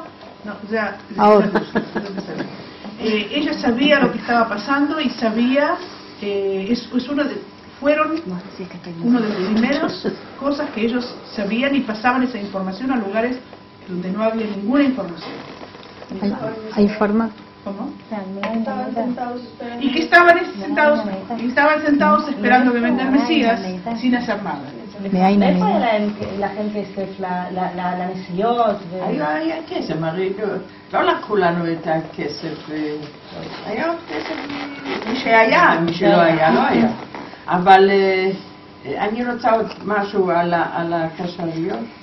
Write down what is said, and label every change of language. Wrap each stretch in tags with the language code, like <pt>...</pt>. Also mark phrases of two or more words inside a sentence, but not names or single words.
<es>No, ya, ella sabía lo que estaba pasando y sabía, fueron uno de los primeros cosas que ellos sabían y pasaban esa información a lugares donde no había ninguna información. ¿Hay forma? ¿Cómo? Y que estaban sentados esperando que venga el Mesías sin hacer nada.</es> <he>איפה לכם כסף לנסיעות? היה כסף, הרי לא לקחו לנו את הכסף, היה עוד כסף מי שהיה, מי שלא היה, לא היה. אבל אני רוצה עוד משהו על הקשריות.</he>